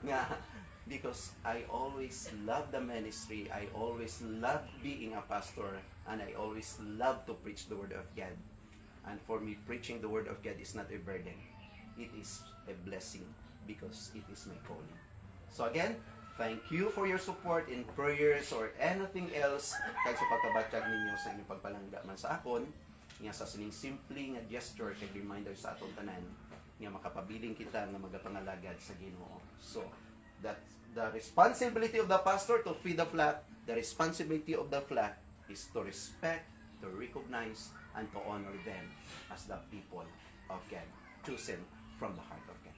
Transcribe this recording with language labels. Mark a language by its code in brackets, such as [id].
[en] Nga because I always love the ministry, I always love being a pastor, and I always love to preach the word of God. And for me, preaching the word of God is not a burden. It is a blessing because it is my calling. So again, thank you for your support in prayers or anything else [hil] kag sa pagkabatyag ninyo sa inyong pagpalangga man sa akon, nga sa sining simple nga gesture kay reminder sa atong tanan nga makapabiling kita nga magapangalagad sa Ginoo. [en] So that's the responsibility of the pastor to feed the flock. The responsibility of the flock is to respect, to recognize, and to honor them as the people of God, chosen from the heart of God.